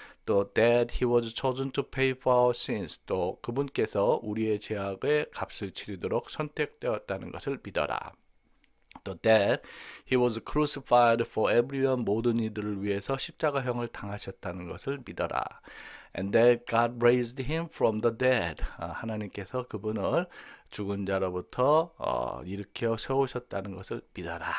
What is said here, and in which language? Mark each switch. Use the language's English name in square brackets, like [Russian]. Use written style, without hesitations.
[Korean] 또 [English] that he was chosen to pay for our sins, [Korean] 또 그분께서 우리의 죄악의 값을 치르도록 선택되었다는 것을 믿어라. 또 [English] that he was crucified for everyone, [Korean] 모든 이들을 위해서 십자가형을 당하셨다는 것을 믿어라. [English] And that God raised him from the dead. [Korean] 하나님께서 그분을 죽은 자로부터 일으켜 세우셨다는 것을 믿어라.